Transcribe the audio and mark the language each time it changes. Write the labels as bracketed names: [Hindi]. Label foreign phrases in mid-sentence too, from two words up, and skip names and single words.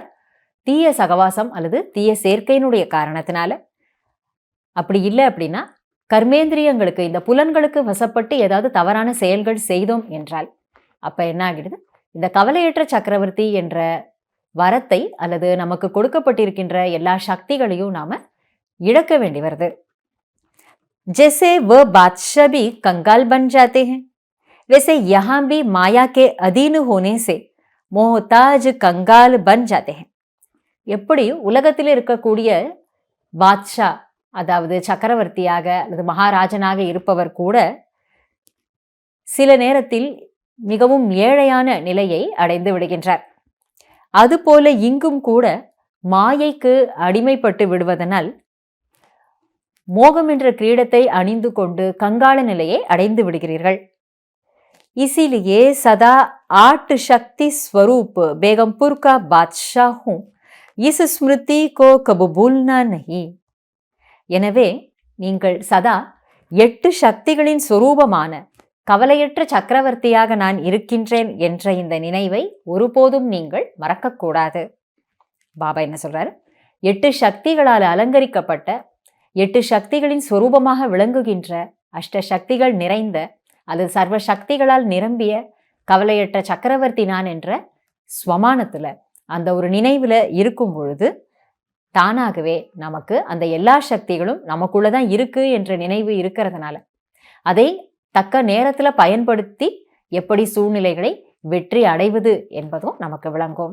[Tamil] தீய சகவாசம் அல்லது தீய சேர்க்கையினுடைய காரணத்தினால, அப்படி இல்லை அப்படின்னா கர்மேந்திரியங்களுக்கு, இந்த புலன்களுக்கு வசப்பட்டு ஏதாவது தவறான செயல்கள் செய்தோம் என்றால் அப்ப என்ன ஆகிடுது? இந்த கவலையற்ற சக்கரவர்த்தி என்ற வரத்தை அல்லது நமக்கு கொடுக்கப்பட்டிருக்கின்ற எல்லா சக்திகளையும் நாம இழக்க வேண்டி வருது. [Hindi] जैसे वह बादशाह भी कंगाल बन जाते हैं, वैसे यहाँ भी माया के अधीन होने से मोहताज कंगाल बन जाते हैं. [Tamil] எப்படி உலகத்தில் இருக்கக்கூடிய பாத்ஷா, அதாவது சக்கரவர்த்தியாக அல்லது மகாராஜனாக இருப்பவர் கூட சில நேரத்தில் மிகவும் ஏழையான நிலையை அடைந்து விடுகின்றார். அதுபோல இங்கும் கூட மாயைக்கு அடிமைப்பட்டு விடுவதனால் மோகம் என்ற கிரீடத்தை அணிந்து கொண்டு கங்காள நிலையை அடைந்து விடுகிறீர்கள். [Hindi] इसीलिए सदा 8 शक्ति स्वरूप बेगमपुर का बादशाह हूं, इस स्मृति को कब भूलना नहीं. [Tamil] எனவே நீங்கள் சதா 8 சக்திகளின் சொரூபமான கவலையற்ற சக்கரவர்த்தியாக நான் இருக்கின்றேன் என்ற இந்த நினைவை ஒருபோதும் நீங்கள் மறக்கக்கூடாது. பாபா என்ன சொல்றாரு? 8 சக்திகளால் அலங்கரிக்கப்பட்ட, 8 சக்திகளின் சொரூபமாக விளங்குகின்ற, அஷ்ட சக்திகள் நிறைந்த அல்லது சர்வ சக்திகளால் நிரம்பிய கவலையற்ற சக்கரவர்த்தி நான் என்ற ஸ்வமானத்துல, அந்த ஒரு நினைவுல இருக்கும் பொழுது தானாகவே நமக்கு அந்த எல்லா சக்திகளும் நமக்குள்ளதான் இருக்கு என்ற நினைவு இருக்கிறதுனால அதை தக்க நேரத்துல பயன்படுத்தி எப்படி சூழ்நிலைகளை வெற்றி அடைவது என்பதும் நமக்கு விளங்கும்.